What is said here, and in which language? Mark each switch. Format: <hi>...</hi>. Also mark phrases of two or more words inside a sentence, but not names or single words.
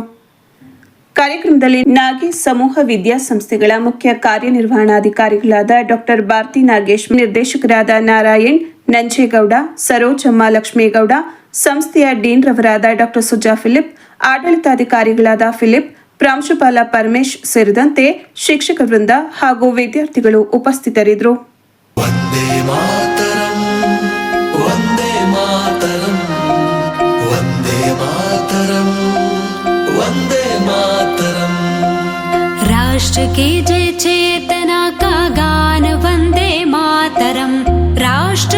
<kn>ಕಾರ್ಯಕ್ರಮದಲ್ಲಿ ನಾಗೇಶ್ ಸಮೂಹ ವಿದ್ಯಾಸಂಸ್ಥೆಗಳ ಮುಖ್ಯ ಕಾರ್ಯನಿರ್ವಹಣಾಧಿಕಾರಿಗಳಾದ ಡಾಕ್ಟರ್ ಭಾರತಿ ನಾಗೇಶ್, ನಿರ್ದೇಶಕರಾದ ನಾರಾಯಣ್ ನಂಜೇಗೌಡ, ಸರೋಜಮ್ಮ ಲಕ್ಷ್ಮೇಗೌಡ, ಸಂಸ್ಥೆಯ ಡೀನ್ ರವರಾದ ಡಾಕ್ಟರ್ ಸುಜಾ ಫಿಲಿಪ್, ಆಡಳಿತಾಧಿಕಾರಿಗಳಾದ ಫಿಲಿಪ್, ಪ್ರಾಂಶುಪಾಲ ಪರಮೇಶ್ ಸೇರಿದಂತೆ ಶಿಕ್ಷಕ ವೃಂದ ಹಾಗೂ ವಿದ್ಯಾರ್ಥಿಗಳು ಉಪಸ್ಥಿತರಿದ್ದರು.</kn> <hi>राष्ट्र की जय चेतना का गान वंदे मातरम, राष्ट्र</hi>